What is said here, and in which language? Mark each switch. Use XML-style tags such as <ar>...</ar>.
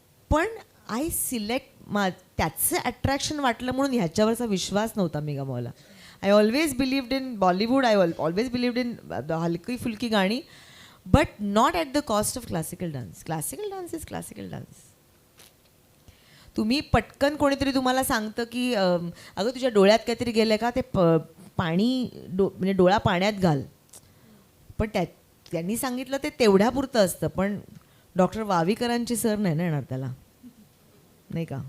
<mr>पण</mr> <en>I select</en> <mr>त्याचं attraction वाटलं म्हणून ह्याच्यावरचा विश्वास नव्हता मी गमावला.</mr> <en>I always believed in Bollywood, I always believed in</en> <mr>हलकी फुलकी गाणी,</mr> <en>But not at the cost of classical dance. Classical dance is classical dance.</en> <mr>तुम्ही पटकन कोणीतरी तुम्हाला सांगतं की अगं तुझ्या डोळ्यात काहीतरी गेलं का, ते पाणी म्हणजे डोळा पाण्यात घाल. पण त्यांनी सांगितलं ते तेवढ्यापुरतं असतं. पण डॉक्टर वावीकरांची सर नाही ना येणार त्याला, नाही का?</mr>